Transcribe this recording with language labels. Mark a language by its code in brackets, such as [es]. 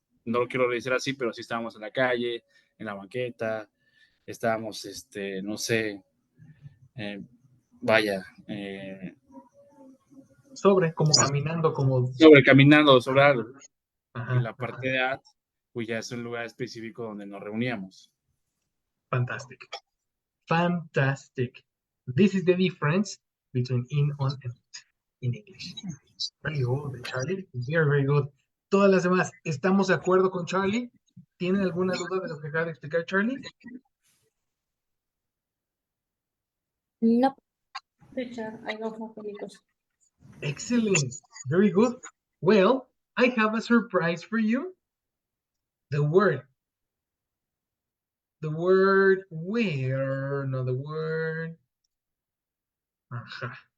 [es] No lo quiero decir así, pero sí estábamos en la calle, en la banqueta, estábamos, no sé, vaya, sobre, como caminando, como... sobre caminando sobre algo. Ajá, Y la parte de at, pues ya es un lugar específico donde nos reuníamos. [en] Fantastic. Fantastic. This is the difference between in, on, and in English. Very good, Charlie. Very, very good. [es] Todas las demás, ¿estamos de acuerdo con Charlie? ¿Tienen alguna duda de lo que acaba de explicar Charlie? No. [en] Teacher, I don't have any question. Excellent. Very good. Well, I have a surprise for you. The word where, no, the word. Ajá.